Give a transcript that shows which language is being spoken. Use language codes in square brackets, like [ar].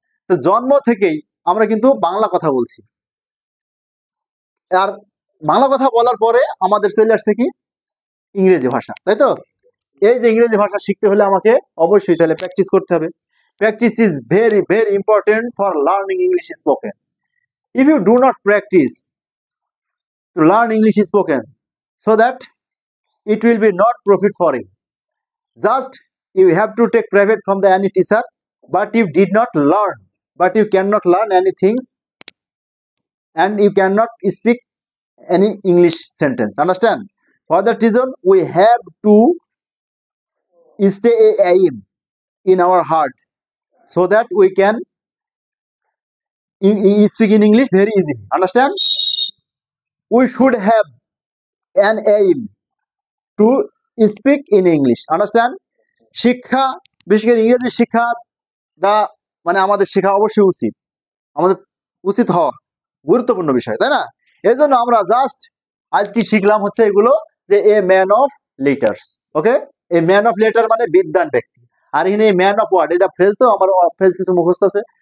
[bn] তো জন্ম থেকেই আমরা কিন্তু বাংলা কথা বলছি, আর বাংলা কথা বলার পরে আমাদের চলে আসছে কি ইংরেজি ভাষা, তাই তো? এই যে ইংরেজি ভাষা শিখতে হলে আমাকে অবশ্যই তাহলে প্র্যাকটিস করতে হবে। [en] Practice is very very important for learning English spoken. If you do not practise to learn English spoken, so that it will be not profit for you. Just you have to take private from the any teacher, but you did not learn, but you cannot learn any things, and you cannot speak any English sentence. Understand? For that reason, we have to stay a aim in our heart, so that we can speak in English very easily. Understand? We should have an aim to speak in English. Understand? [bn] শিক্ষা, বিশেষ করে ইংরেজি শিক্ষাটা মানে আমাদের শেখা অবশ্যই উচিত, আমাদের উচিত হওয়া গুরুত্বপূর্ণ বিষয়, তাই না? এই জন্য আমরা জাস্ট আজ কি শিখলাম হচ্ছে এগুলো, যে a man of letters. Okay, a man of letter মানে বিদ্বান ব্যক্তি। আর এখানে ম্যান অফ ওয়ার্ড, এটা ফ্রেজ, তো আমার ফ্রেজ কিছু মুখস্থ আছে।